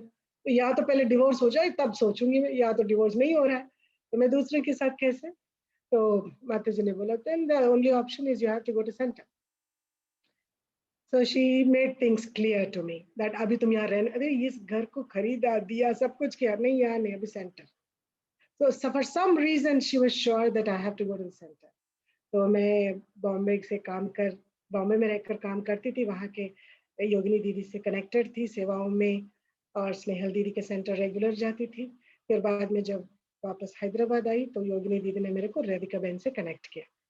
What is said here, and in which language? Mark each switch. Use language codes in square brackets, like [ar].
[hi] तो या तो पहले डिवोर्स हो जाए तब सोचूंगी मैं, या तो डिवोर्स नहीं हो रहा है तो मैं दूसरे के साथ कैसे? तो माता जी ने बोला [en] Then the only option is you have to go to centre. So she made things clear to me that [hi] अभी तुम यहाँ रहने, अरे इस घर को खरीदा दिया सब कुछ किया, नहीं यहाँ नहीं, अभी centre. [en] So for some reason she was sure that I have to go to the center। [hi] तो मैं बॉम्बे में रहकर काम करती थी, वहाँ के योगिनी दीदी से कनेक्टेड थी सेवाओं में, और स्नेहल दीदी के सेंटर रेगुलर जाती थी। फिर बाद में जब वापस हैदराबाद आई तो योगिनी दीदी ने मेरे को राधिका बहन से कनेक्ट किया।